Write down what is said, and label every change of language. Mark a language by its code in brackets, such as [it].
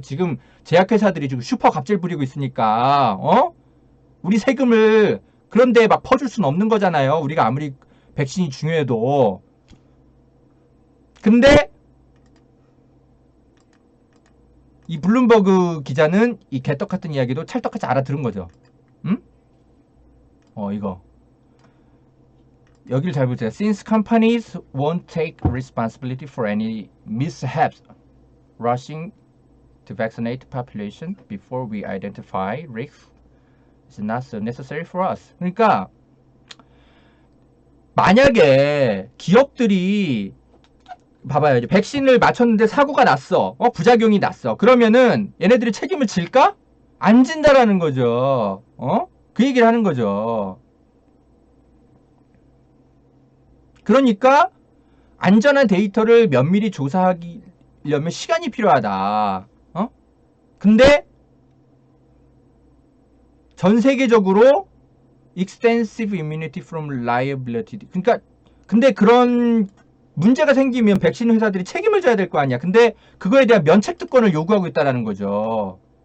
[ko] 지금 제약회사들이 지금 슈퍼 갑질 부리고 있으니까 우리 세금을 그런데 막 퍼줄 수는 없는 거잖아요. 우리가 아무리 백신이 중요해도. 근데 이 블룸버그 기자는 이 개떡 같은 이야기도 찰떡같이 알아들은 거죠. 응? 이거 여기를 잘 보세요. [en] Since companies won't take responsibility for any mishaps rushing to vaccinate the population before we identify risks is not so necessary for us. [ko] 그러니까 만약에 기업들이 봐봐요. 이제 백신을 맞췄는데 사고가 났어. 부작용이 났어. 그러면은 얘네들이 책임을 질까? 안 진다라는 거죠. 그 얘기를 하는 거죠. 그러니까 안전한 데이터를 면밀히 조사하려면 시간이 필요하다. 근데 전 세계적으로 [en] extensive immunity from liability. [ko] 그러니까 근데 그런 문제가 생기면 백신 회사들이 책임을 져야 될 거 아니야. 근데 그거에 대한 면책특권을 요구하고 있다라는 거죠.